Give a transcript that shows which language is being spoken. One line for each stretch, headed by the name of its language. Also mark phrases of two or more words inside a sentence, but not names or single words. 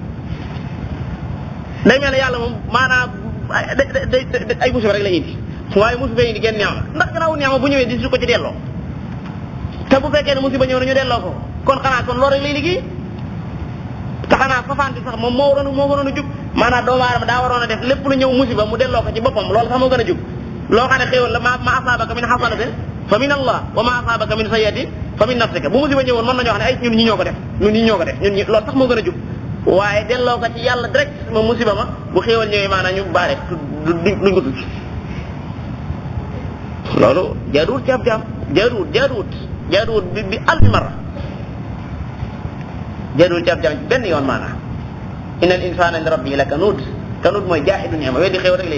Wolof: day mel ne yàlla moom maanaam ay musiba rek la indi waaye musiba yi di genn ñaaw ndax gannaaw ñaaw bu ñëwee di su ko ci delloo te bu fekkee ne musiba ñëw na ñu delloo ko kon xanaa kon loolu rek lay liggéey te xanaa safaan bi sax moom moo waroon a jub maanaam doomu aadama daa waroon a def lépp lu ñëw musiba mu delloo ko ci boppam loolu sax moo gën a jub loo xam ne xéewal la
Arabic: ما أصابك من حسنة فمن الله وما أصابك من سيئة فمن نفسك
Wolof: bu musiba ñëwoon mën nañoo wax ne ay ñun ñi ñoo ko def loolu sax moo gën a jub waaye delloo ko ci yàlla direct ma musiba ma bu xéewal ñëwee maanaam ñu baare duñ ko tudd loolu jaaduwut ci ab jaam jaaduwut
Arabic: بألف مرة
Wolof: jaaduwut ci ab jaam benn yoon maanaam
Arabic: إن الإنسان لربه لكنود
Wolof: mooy
Arabic: جاحد نعمة
Wolof: weddi xéewal rek lay